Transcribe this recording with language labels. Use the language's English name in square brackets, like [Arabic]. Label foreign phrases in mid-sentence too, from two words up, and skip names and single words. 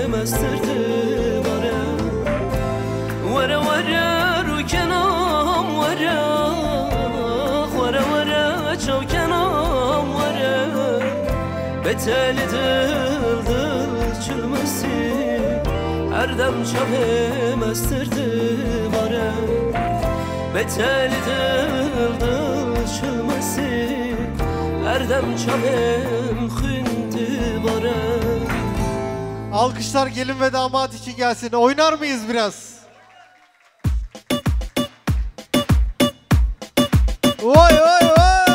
[Kurdish] mestirdi vare Vere vere ru kenam vere Vere vere çav kenam vere Betel dil dil çılmasın Erdem çave mestirdi vare Betel dil dil çılmasın Erdem çavem xünti vare [Turkish] Alkışlar gelin ve damat için gelsin. Oynar mıyız biraz? Oy oy oy!